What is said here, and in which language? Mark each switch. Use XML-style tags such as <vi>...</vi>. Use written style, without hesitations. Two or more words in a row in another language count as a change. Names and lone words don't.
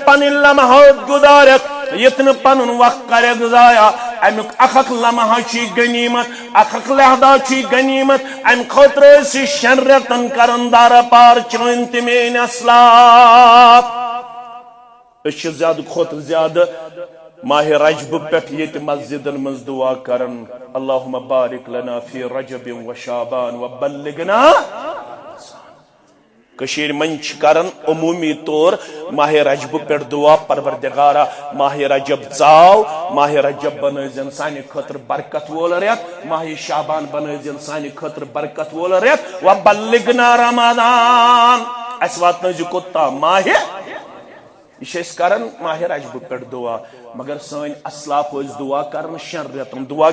<ks>پنٕنۍ لمحات گُزارکھ یُتھ نہٕ پنُن وقت کرکھ ضایع امیُک اکھ لمحہ چھی غنیمت اکھ لحظہ چھی غنیمت امہِ خٲطرٕ ٲسۍ 6 رٮ۪تن کرن دارا پار چٲنۍ تہِ میٲنۍ اسلاف أسۍ چھِ زیادٕ کھۄتہٕ زیادٕ ماہ رجب پٮ۪ٹھ ییٚتہِ مسجدن منٛز دعا کرن</ks> <ar>اللہُمہ بارک لنا فی رجب و شعبان و بلغنا</ar> <ks>کشیر منچ کرن عمومی طور ماہ رجب پہ دعا پروردگارا ماہ رجب ژاو ماہ رجب بنٲیزن سانہِ خٲطرٕ برکت وول رٮ۪تھ ماہ شعبان بنٲیزن سانہِ خٲطرٕ برکت وول رٮ۪تھ</ks> <ar>و بلغنا رمضان</ar> <ks>اسہِ واتنٲیزِ کوٚتام ماہ یہ چھِ أسۍ کران ماہ رجب پہ دعا مگر سٲنۍ اسلاف ٲسۍ دعا کران 6 رٮ۪تن دعا</ks>